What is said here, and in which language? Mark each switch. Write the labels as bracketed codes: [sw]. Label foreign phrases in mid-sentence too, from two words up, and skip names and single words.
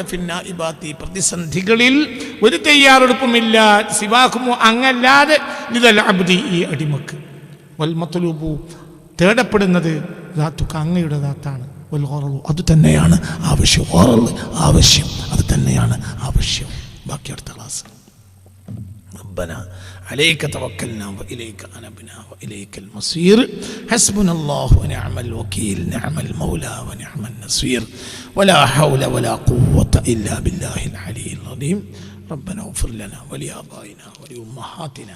[ml] ഫിന്നാഇബാത്തി പ്രതിസന്ധികളിൽ ഒരു തയ്യാറെടുപ്പുമില്ല. സിവാഹുമോ അങ്ങല്ലാതെ [ar] لذا العبد [ml] ഈ അടിമക്ക്. [ar] والمطلوب [ml] തേടപ്പെടുന്നത് ദാത്തുക അങ്ങയുടെ ദാത്താണ്. [ar] والغرض [ml] അത് തന്നെയാണ് ആവശ്യം. ഖറള് ആവശ്യം, അത് തന്നെയാണ് ആവശ്യം. ബാക്കി അടുത്ത ക്ലാസ്. [ar] ربنا عليك توكلنا وإليك أنبنا وإليك المصير حسبنا الله ونعم الوكيل نعم المولى ونعم النصير ولا حول ولا قوة إلا بالله العلي العظيم ربنا اغفر لنا ولآبائنا ولأمهاتنا